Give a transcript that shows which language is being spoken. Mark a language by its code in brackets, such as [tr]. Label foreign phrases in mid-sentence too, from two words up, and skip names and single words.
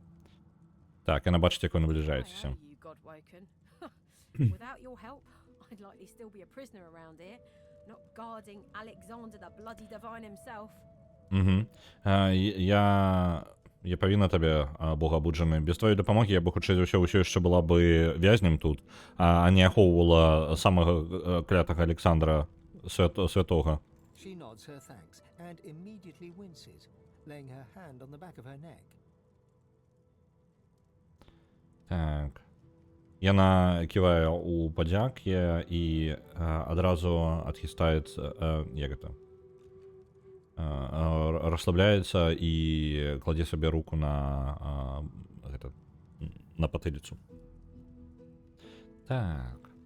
[be] Так, яна бачыць, як вы набліжаецеся. Я павінна табе, богаабуджаны. Без твоей дапамогі я бы хутчэй за ўсё яшчэ была бы вязнем тут, а не ахоўвала самага клятага Александра святога. [en] She nods her thanks and immediately winces, laying her hand on the back of her neck. [be] Так. Яна ківае ў падзякі і адразу адхістаецца, як гэта? Расслабляецца і кладзе сабе руку на гэта, на патыліцу. Так.